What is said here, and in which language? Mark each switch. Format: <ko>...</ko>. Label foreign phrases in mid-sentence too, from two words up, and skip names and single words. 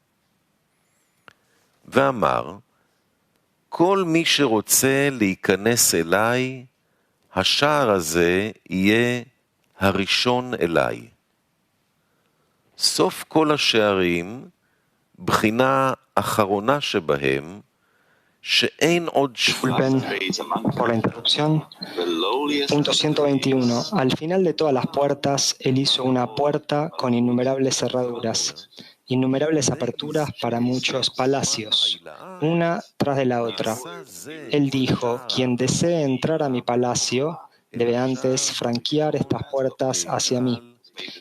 <he>ואמר, כל מי שרוצה להיכנס אליי, השער הזה יהיה הראשון אליי. סוף כל השערים, בחינה אחרונה שבהם, שאין עוד</he> <es>Disculpen por la interrupción. Punto 121. Al final de todas las puertas, él hizo una puerta con innumerables cerraduras, innumerables aperturas para muchos palacios, una tras de la otra. Él dijo, quien desee entrar a mi palacio, debe antes franquear estas puertas hacia mí.</es>